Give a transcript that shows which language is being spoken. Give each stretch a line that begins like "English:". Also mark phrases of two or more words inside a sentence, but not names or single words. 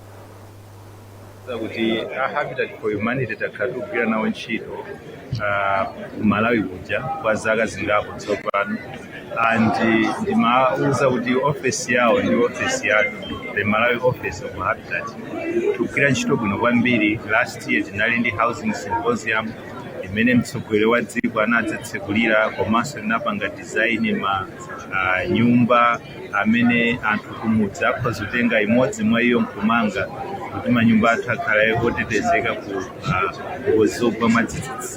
Nyanja: Kuti Habitat for Humanity takhala tikugwira nawo ntchito Malawi kuja kwa zaka zingapo tsopano, and ndimauza kuti office yawo ndi office yathu,
English: the Malawi office of Habitat,
Nyanja: tikugwira ntchito bwino kwambiri.
English: Last year
Nyanja: tinali ndi
English: housing symposium
Nyanja: imene mtsogoleri wa dziko anadzatsekulira komanso linapanga design ma nyumba amene anthu kumudzi akhoza kutenga imodzi mwa iyo nkumanga kuti manyumba athu akhale otetezeka ku ngozi zogwa mwadzidzidzi.